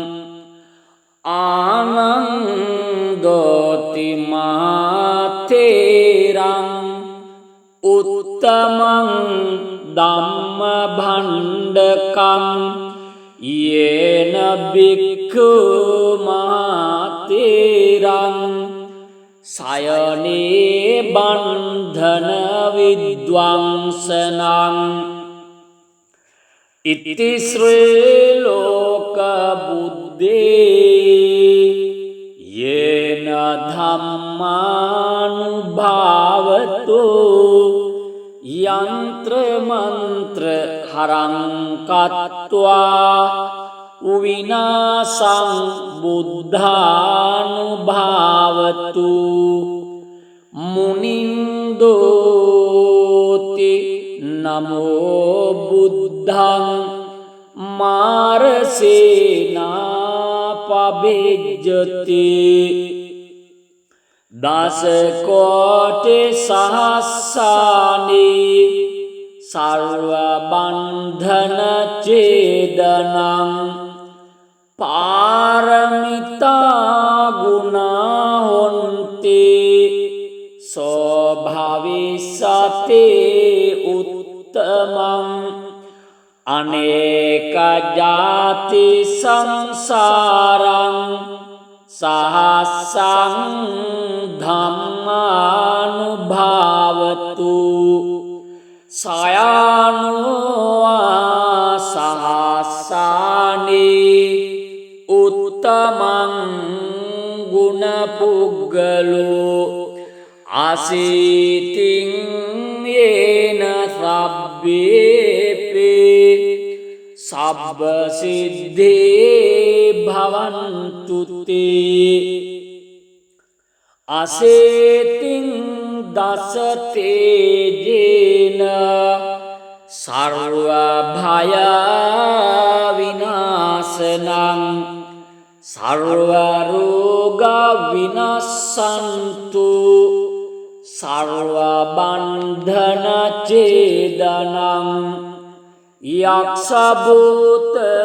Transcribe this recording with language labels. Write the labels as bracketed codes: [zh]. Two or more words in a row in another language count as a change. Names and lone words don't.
[pi] ආනන්දෝති මාතේරං උත්තමං ධම්ම භණ්ඩකං යේන බික්ඛු මාතේරං සයනේ බන්ධන විද්වංසනං ඉති ශ්‍රේ ලෝක බුද්දේ යේන ධම්මානුභාවතෝ යන්ත්‍ර මන්ත්‍ර හරං කତ୍වා විනාසං බුද්ධානුභාවතු මුනින්දෝති නමෝ බුද්ධං මාරසේනා පබෙජ්ජති දස කෝටි සහස්සානි සර්ව බන්ධන චේදනං පාරමිතා ගුණා හොන්ති සෝභවිසතේ උත්තමං අනේක ජාති සංසාරං සහස්සං ධම්මානුභාවතු සයනුවා සහස්සානි උත්තමං ගුණපුග්ගලෝ අසීතින් යේන සබ්බේපේ සබ්බ සිද්ධේ භවන්තු තේ අසේතින් දස තේජේන සර්ව භය විනාශනං සර්ව රෝග විනස්සන්තු සර්ව බන්ධන චේදනං යක්ෂ භූත